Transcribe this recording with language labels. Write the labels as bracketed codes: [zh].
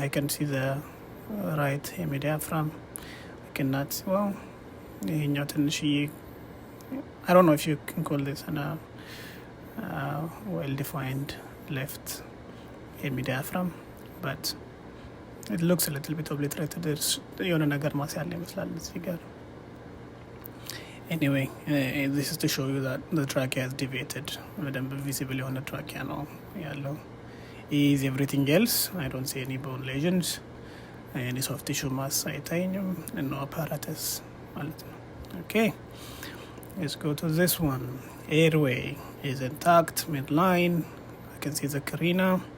[en] I can see the right hemidiaphragm. I cannot see, well, [am] ይሄኛው ትንሽዬ [en] I don't know if you can call this a well-defined left hemidiaphragm, but it looks a little bit obliterated. [am] There's የሆነ ነገር ማስ ያለ ይመስላል እዚህ ጋር. [en] Anyway, this is to show you that the trachea is deviated. [am] በደንብ visible የሆነ trachea ነው ያለው. [en] Is everything else. I don't see any bone lesions. Any soft tissue mass አይታየኝም. And no apparatus ማለት ነው. Okay. Let's go to this one. Airway is intact, midline. I can see the carina.